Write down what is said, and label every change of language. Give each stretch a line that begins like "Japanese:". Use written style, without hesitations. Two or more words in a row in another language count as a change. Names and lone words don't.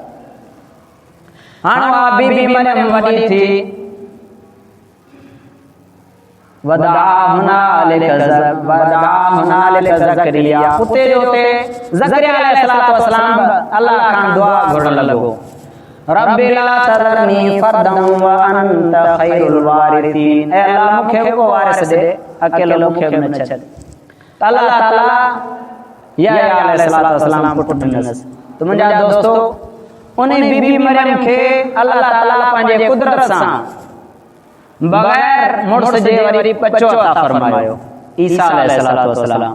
Sindhi: हाणे उहा बीबी मरियम वॾी थी, वदा
Arabic: هنالك زكريا,
Sindhi: उते जो उते ज़करिया
Arabic: عليه الصلاة والسلام
Sindhi: अल्लाह खां दुआ घुरण लॻो,
Arabic: رب لا تذرني فردا وأنت خير الوارثين,
Sindhi: ऐ अल्लाह मूंखे को वारिस दे, अकेलो मूंखे न छॾ। त अल्लाह ताला यहया
Arabic: عليه الصلاة والسلام
Sindhi: पुट ॾिनसि। त मुंहिंजा दोस्तो, उन बीबी मरियम खे अल्लाह ताला पंहिंजे कुदरत सां बग़ैर मुड़स जे वरी बच्चो अता फरमायो, ईसा
Arabic: عليه الصلاة والسلام.